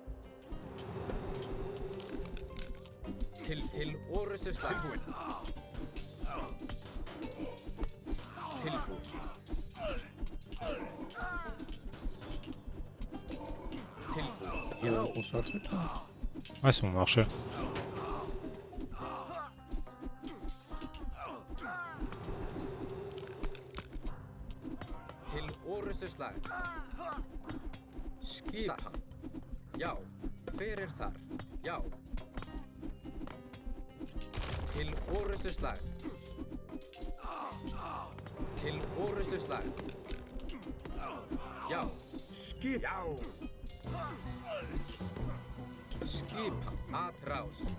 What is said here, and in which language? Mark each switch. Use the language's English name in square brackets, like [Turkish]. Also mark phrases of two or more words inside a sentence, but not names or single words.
[Icelandic] Til orustu slag. Tilbúin. Tilbúin. Já. [French] On fait un truc là. Ouais, c'est mon marché. [Icelandic] Til orustu slag. Skipan. Já. Hver er þar? Já. Til orustu slag. Til orustu slag. Já. Skip. Já. Skipan. Atrás.